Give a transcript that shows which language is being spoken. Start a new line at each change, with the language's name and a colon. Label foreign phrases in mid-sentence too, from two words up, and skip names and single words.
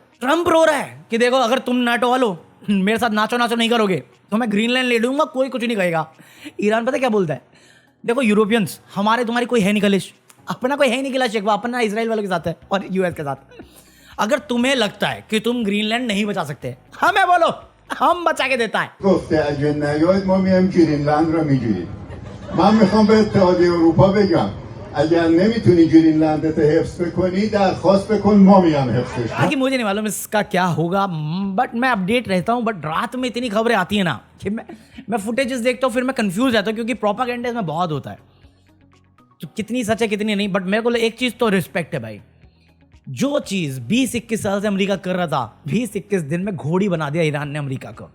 Hindi: ट्रम्प रो रहा है कि देखो अगर तुम नाटो वालो मेरे साथ नाचो नाचो नहीं करोगे तो मैं ग्रीनलैंड ले लूंगा, कोई कुछ नहीं कहेगा। ईरान पता क्या बोलता है, देखो यूरोपियंस हमारे तुम्हारी कोई है नहीं कलिश, अपना कोई है नहीं गिला शिकवा, अपना इजराइल वालों के साथ है और यूएस के साथ। अगर तुम्हें लगता है कि तुम ग्रीनलैंड नहीं बचा सकते, हमें बोलो, हम बचा के देता है।
Persian: گفته اگه نیاید ما میایم گرینلند رو میگیریم. من میخوام به اتحادیه اروپا بگم اگر نمیتونی گرینلند رو حفظ بکنی درخواست بکن ما میام حفظش.
Hindi: हालांकि मुझे नहीं मालूम इसका क्या होगा, बट मैं अपडेट रहता हूँ। बट रात में इतनी खबरें आती है ना कि मैं फुटेजेस देखता हूँ, फिर मैं कंफ्यूज रहता हूँ क्योंकि प्रोपागेंडा इसमें बहुत होता है, तो कितनी सच है कितनी नहीं। बट मेरे को एक चीज़ तो रिस्पेक्ट है भाई, जो चीज़ 20-21 साल से अमेरिका कर रहा था 20-21 दिन में घोड़ी बना दिया ईरान ने अमेरिका को।